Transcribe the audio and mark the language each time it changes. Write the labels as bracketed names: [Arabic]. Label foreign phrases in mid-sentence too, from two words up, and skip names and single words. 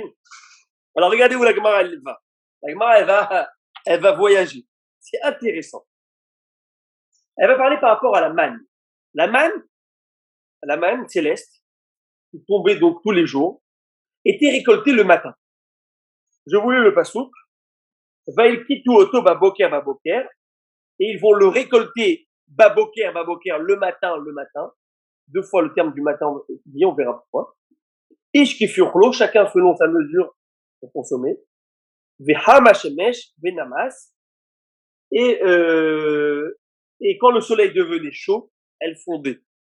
[French] Alors, regardez où la Gemara, elle va. La Gemara, elle va voyager. C'est intéressant. Elle va parler par rapport à la manne. La manne céleste, qui tombait donc tous les jours, était récoltée le matin. Je voulais le pasouk. [Hebrew] וילקטו אותו בבוקר, [French] et ils vont le récolter baboker, le matin. 2 fois le terme du matin, on verra pourquoi. [Hebrew] איש כפי אכלו, [French] chacun selon sa mesure pour consommer. [Hebrew] וחם השמש ונמס. [French] Et quand le soleil devenait chaud, elle fondait.